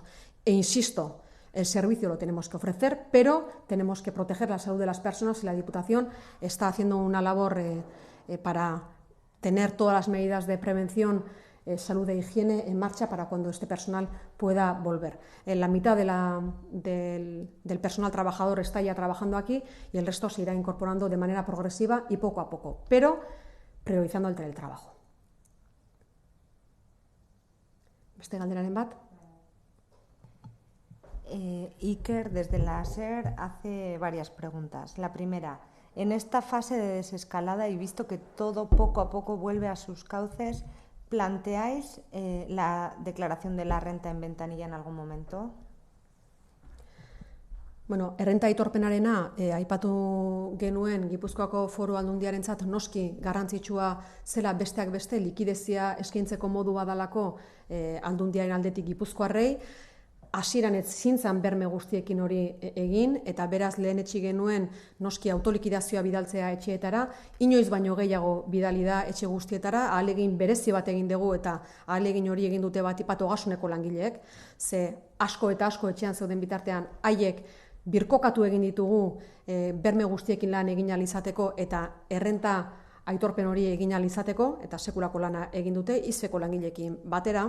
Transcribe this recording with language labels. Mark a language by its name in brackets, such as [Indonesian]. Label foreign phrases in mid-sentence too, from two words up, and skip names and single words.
[Spanish] E insisto, el servicio lo tenemos que ofrecer, pero tenemos que proteger la salud de las personas y la Diputación está haciendo una labor para tener todas las medidas de prevención, salud e higiene en marcha para cuando este personal pueda volver. La mitad del personal trabajador está ya trabajando aquí y el resto se irá incorporando de manera progresiva y poco a poco, pero priorizando el teletrabajo. [Basque] ¿Beste galderaren bat? [Spanish] Iker, desde la SER, hace varias preguntas. La primera, en esta fase de desescalada y visto que todo poco a poco vuelve a sus cauces, ¿planteáis la declaración de la renta en ventanilla en algún momento? [Basque] Bueno, errenta aitorpenarena aipatu genuen Gipuzkoako Foru Aldundiarentzat noski garrantzitsua zela besteak beste likidezia eskaintzeko modu badalako Aldundiaren aldetik Gipuzkoarrei. Hasieran ez zintzan berme guztiekin hori egin, eta beraz lehenetsi genuen noski autolikidazioa bidaltzea etxeetara, inoiz baino gehiago bidali da etxe guztietara, ahalegin berezi bat egin dugu eta ahalegin hori egin dute bat ogasuneko langileek, ze asko eta asko etxean zeuden bitartean haiek birkokatu egin ditugu berme guztiekin lan egin ahal izateko eta errenta aitorpen hori egin ahal izateko, eta sekulako lana egin dute izeko langileekin batera.